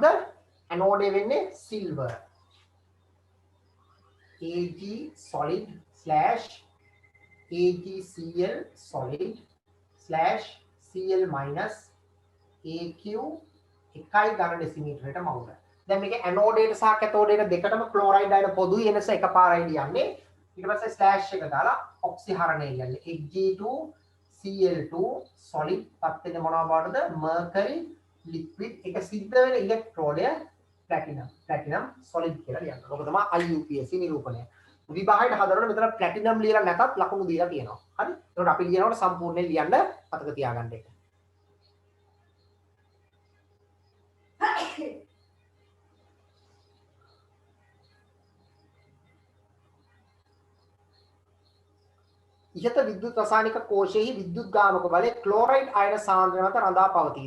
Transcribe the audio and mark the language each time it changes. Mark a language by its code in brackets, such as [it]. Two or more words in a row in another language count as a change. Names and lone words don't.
[si] ඇනෝඩේ වෙන්නේ සිල්වර්. Ag solid / AgCl solid /Cl - Aq 1 ඝන ඩෙසිමීටරයට මවුල. දැන් මේක ඇනෝඩේට සහ කැතෝඩේට දෙකටම ක්ලෝරයිඩ් අයන පොදුයි එනස එකපාරයි ලියන්නේ. ඊට පස්සේ ස්ලෑෂ් එක දාලා ඔක්සිහරණය ලියන්නේ. Hg2Cl2 solid පත් වෙන මොනවා බවටද? [en] mercury liquid [si] එක සිද්ධ වෙන ඉලෙක්ට්‍රෝඩය [en] platinum solid [si] කියලා ලියන්න. ඔක තමයි IUPAC නිරූපණය. විභාගයට හදනකොට මෙතන ප්ලැටිනම් ලියලා නැතත් ලකුණු දීලා තියෙනවා. හරි? ඒකට අපි ලියනකොට සම්පූර්ණයෙන් ලියන්න මතක තියාගන්න එක. ඉහත විද්‍යුත් රසායනික කෝෂයෙහි විද්‍යුත් ගාමක බලය ක්ලෝරයිඩ් අයන සාන්ද්‍රණය මත රඳා පවතීද?